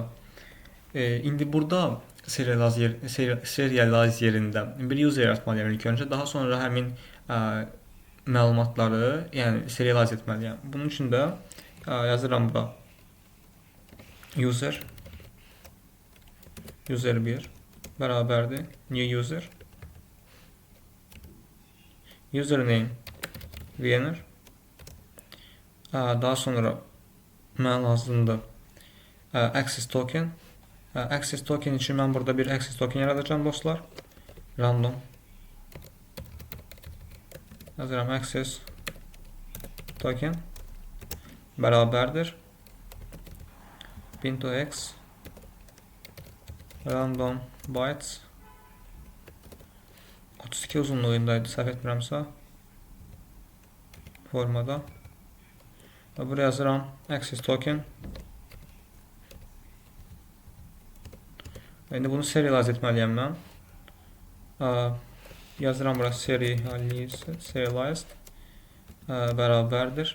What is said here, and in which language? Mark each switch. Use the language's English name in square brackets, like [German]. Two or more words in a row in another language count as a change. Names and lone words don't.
[Azerbaijani] İndi burada serialize yerində bir user yaratmalıyam ilk öncə. Daha sonra həmin məlumatları, yəni serialize etməliyəm. Bunun üçün də yazıram bura user 1 bərabərdir [English] new user username winner. [Azerbaijani] Daha sonra mənə lazımdır [English] access token. Access token [Azerbaijani] üçün mən burada bir [English] access token [Azerbaijani] yaradacağım dostlar. Random yazıram [English] access token [Azerbaijani] bərabərdir [English] bin to x random bytes [Azerbaijani] 32 uzunluğundaydı səhv etmirəmsə formada və buraya yazıram [English] access token [Azerbaijani] İndi bunu serialize etməliyəm mən. Yazıram bura serialized bərabərdir.